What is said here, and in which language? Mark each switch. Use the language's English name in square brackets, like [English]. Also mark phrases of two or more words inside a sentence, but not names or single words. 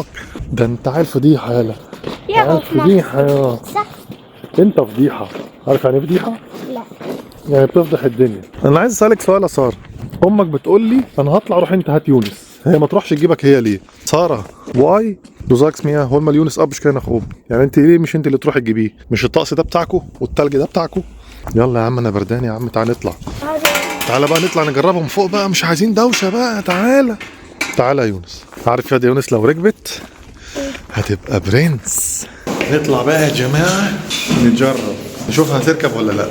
[Arabic] ده انت عيل فضيحه يالا، يا عيل فضيحه يا صح. انت فضيحه. عارف يعني ايه فضيحه؟ لا يعني بتفضح الدنيا. انا عايز اسالك سؤال يا ساره، امك بتقول لي انا هطلع روح انت هات يونس، هي ما تروحش تجيبك هي ليه؟ [German] ساره واي du sagst mir hol mal Jonas ab ich gehe nach oben. [Arabic] يعني انت ليه مش انت اللي تروحي تجيبيه؟ مش الطقس ده بتاعكو والتلج ده بتاعكو؟ يلا يا عم انا بردان يا عم، تعالى نطلع. تعالى بقى نطلع نجربهم فوق بقى، مش عايزين دوشه بقى. تعالى يا يونس. عارف يا يونس لو ركبت هتبقى برنس. نطلع بقى يا جماعه نجرب نشوف هتركب ولا لا.